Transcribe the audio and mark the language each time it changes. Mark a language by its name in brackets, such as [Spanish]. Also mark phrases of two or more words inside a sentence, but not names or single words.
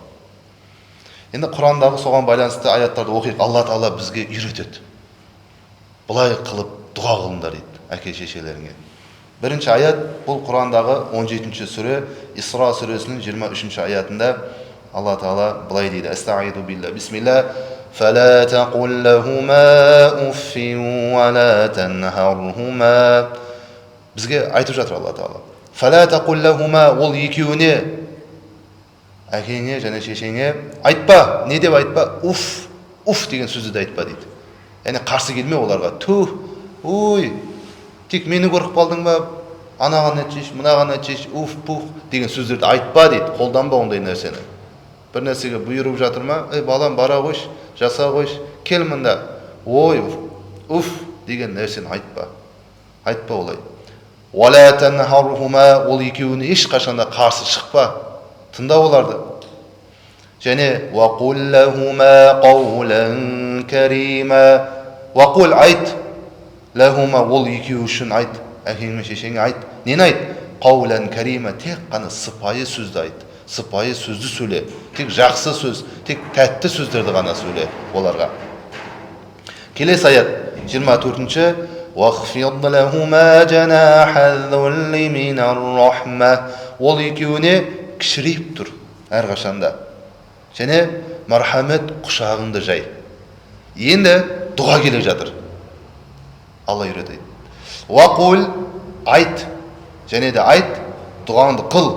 [Kazakh] Енді Құрандағы соған байланысты аяттарды оқиық. Алла Тағала бізге үйретеді. Бұлай қылып дұға қылыңдар дейді әке шешелеріңе. Бірінші аят бұл Құрандағы 17-ші сүре, Исра сүресінің 23-ші аятында Алла Тағала бұлай дейді: [Arabic] أستعيذ بالله، بسم الله, فلا تقل لهما أف ولا تنهرهما. [Kazakh] Бізге айтып жатыр Алла Тағала. [Arabic] فلا تقل لهما, [Kazakh] ол екеуіне, әкеңе және шешеңе айтпа. Не деп айтпа? Уф деген сөзді де айтпа дейді. Яғни қарсы келме оларға. Ой, тек мені көріп қалдың ба? Анаған әтшеш, мұнаған әтшеш, пух деген сөздерді айтпа дейді. Қолданба ондай нәрсені. Бір нәрсеге бұйырып жатыр ма? Балам, бара қойш, жаса қойш, кел мында. Ой, деген нәрсені айтпа. Айтпа олай. [Arabic] ولا تنهرهما, [Kazakh] ол екеуіне ешқашанда қарсы шықпа. Тыңда оларды. Және [Arabic] وقل لهما قولا كريما. [Kazakh] Вақул, айт. Лахума, ол екеуі үшін айт. Әкең мен шешеңе айт. Нені айт? [Arabic] قولا كريما, [Kazakh] тек қана сыпайы сөзді айт. Сыпайы сөзді сөйле. Тек жақсы сөз, тек тәтті сөздерді ғана сөйле оларға. Келесі аят 24-ші. [Arabic] وَخْفِضْ لَهُمَا جَنَاحَ الذُّلِّ مِنَ الرَّحْمَةِ. [Kazakh] Ол екеуіне кішірейіп тұр әрқашанда. Және мархамет құшағыңды жай. Енді дұға келе жатыр. Алла үйретеді. Уақул, айт. Және де айт, дұғаңды қыл.